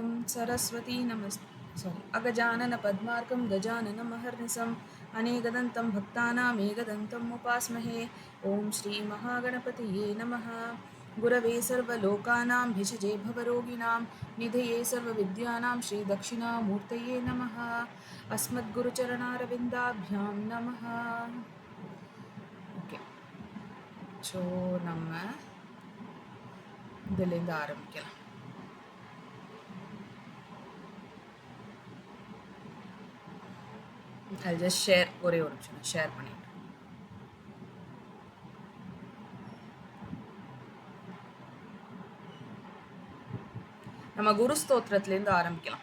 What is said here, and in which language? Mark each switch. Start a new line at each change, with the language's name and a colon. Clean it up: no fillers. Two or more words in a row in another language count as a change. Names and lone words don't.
Sanskrit: सरस्वती अगजानन पद्मार्कं गजाननमहर्निशम् अनेकदन्तं भक्तानामेकदन्तम् उपास्महे। ओं श्री महागणपतये नमः। गुरवे सर्वलोकानां भिषजे भवरोगिणां निधये सर्वविद्यानां श्रीदक्षिणामूर्तये नमः। अस्मद्गुरुचरणारविन्दाभ्यां नमः।
English: okay, so
Tamil: நம்ம இதிலேருந்து ஆரம்பிக்கலாம்.
English: I'll just share
Tamil: ஒரே ஒரு நிமிஷம் ஷேர் பண்ணிட்டு. நம்ம குரு ஸ்தோத்திரத்திலேருந்து ஆரம்பிக்கலாம்.